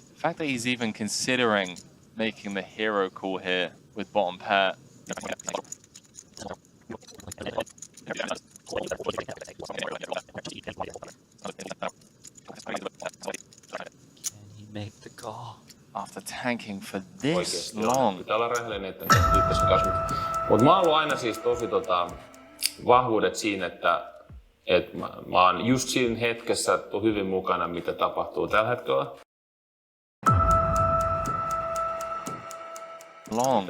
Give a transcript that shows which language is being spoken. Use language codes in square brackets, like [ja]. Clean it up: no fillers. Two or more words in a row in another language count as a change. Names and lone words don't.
[en] The fact that he's even considering making the hero call here with bottom pair. Can he make the call? After tanking for this long. [fi] Pitää olla rehellinen, että mutta mä oon ollut aina siis tosi vahvuudet siinä, että mä oon just siinä hetkessä hyvin mukana, mitä tapahtuu tällä hetkellä. [en] Long.